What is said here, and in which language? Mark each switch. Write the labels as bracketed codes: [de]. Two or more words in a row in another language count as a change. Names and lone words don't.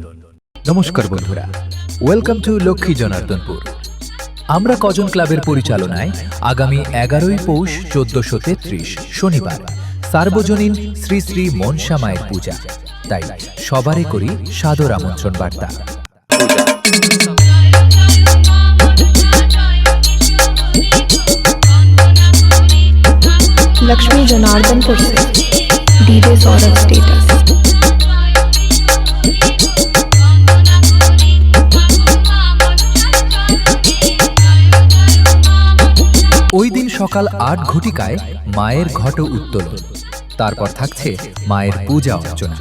[bn] নমস্কার বন্ধুরা, [en] welcome to [bn] লক্ষ্মী জনার্দনপুর। আমরা কজন ক্লাবের পরিচালনায় আগামী 11ই পৌষ 1433 শনিবার সার্বজনীন শ্রী শ্রী মনসা মায়ের পূজা, তাই সবারই করি সাদর আমন্ত্রণ বার্তা। [hi] लक्ष्मी जनार्दनपुर से डीजे सौरभ स्टेटस। [bn] ওই দিন সকাল 8 ঘটিকায় মায়ের ঘট উত্তোলন, তারপর থাকছে মায়ের পূজা অর্চনা।